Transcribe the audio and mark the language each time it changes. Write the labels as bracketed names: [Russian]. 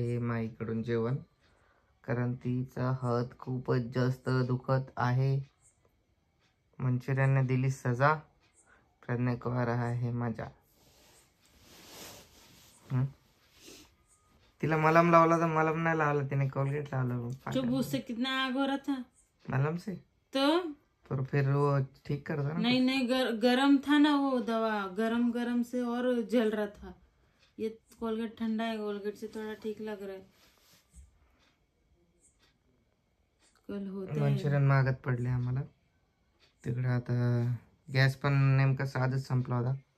[Marathi] हे माईकडून जेवण. कारण तिचा हात खूपच जास्त दुखत आहे. [Hindi] मंचुरियन ने दिली सजा. प्रज्ञा को आ रहा है मजा. [Marathi] तिला मलम लावला तर मलम नाही लावला तिने. कोलगेट लावलं. [Hindi] चुप. उससे कितना आग हो रहा था. मलम से तो फिर वो ठीक कर दो ना. नहीं गरम था ना वो दवा. गरम से और जल रहा था. ये कोलगेट ठंडा है. कोलगेट से थोड़ा ठीक लग रहा है. कल होते [Marathi] मंचुरियन मागत पडले आम्हाला तिकडे. आता गॅस पण नेमका साधच संपला होता.